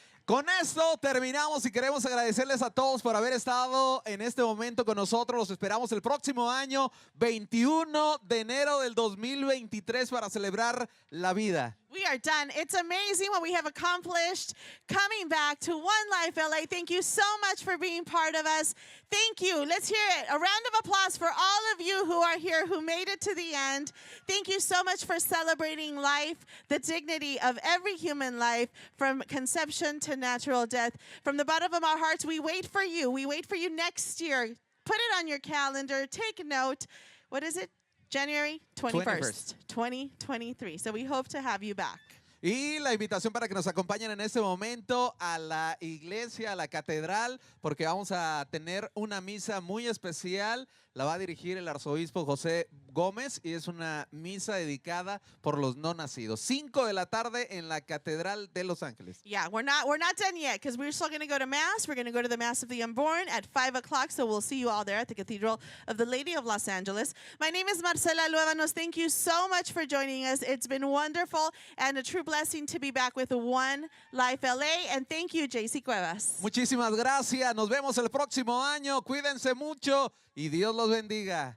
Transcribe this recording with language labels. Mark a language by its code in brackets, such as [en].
[es] Con esto terminamos y queremos agradecerles a todos por haber estado en este momento con nosotros. Los esperamos el próximo año, 21 de enero del 2023, para celebrar la vida. [en] We are done. It's amazing what we have accomplished. Coming back to One Life LA. Thank you so much for being part of us. Thank you. Let's hear it. A round of applause for all of you who are here, who made it to the end. Thank you so much for celebrating life, the dignity of every human life, from conception to natural death. From the bottom of our hearts, we wait for you. We wait for you next year. Put it on your calendar. Take note. What is it? January 21st, 2023. So we hope to have you back. [es] Y la invitación para que nos acompañen en este momento a la iglesia, a la catedral, porque vamos a tener una misa muy especial. La va a dirigir el arzobispo José Gómez y es una misa dedicada por los no nacidos. 5 de la tarde en la Catedral de Los Ángeles. [en] Yeah, we're not done yet because we're still going to go to Mass. We're going to go to the Mass of the Unborn at 5 o'clock, so we'll see you all there at the Cathedral of the Lady of Los Angeles. My name is Marcela Luevanos. Thank you so much for joining us. It's been wonderful and a true blessing to be back with One Life LA. And thank you, JC Cuevas. [es] Muchísimas gracias. Nos vemos el próximo año. Cuídense mucho y Dios los bendiga.